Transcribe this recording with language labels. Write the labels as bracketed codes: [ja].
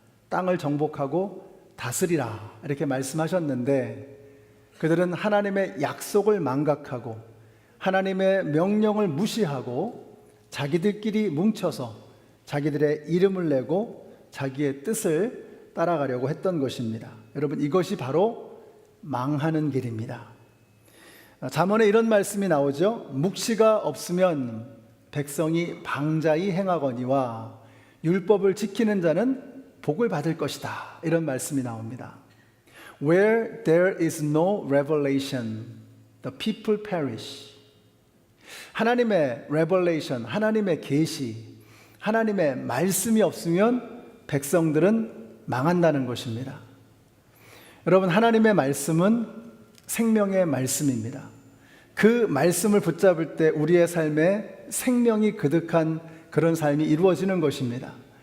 [ko] 땅을 정복하고 다스리라. 이렇게 말씀하셨는데 그들은 하나님의 약속을 망각하고 하나님의 명령을 무시하고 자기들끼리 뭉쳐서 자기들의 이름을 내고 자기의 뜻을 따라가려고 했던 것입니다. 여러분, 이것이 바로 망하는 길입니다. 잠언에 이런 말씀이 나오죠. 묵시가 없으면 백성이 방자히 행하거니와 율법을 지키는 자는 복을 받을 것이다. 이런 말씀이 나옵니다. [en] Where there is no revelation, the people perish. [ko] 하나님의 revelation, 하나님의 계시, 하나님의 말씀이 없으면 백성들은 망한다는 것입니다. 여러분, 하나님의 말씀은 생명의 말씀입니다. 그 말씀을 붙잡을 때 우리의 삶에 생명이 그득한 그런 삶이 이루어지는 것입니다.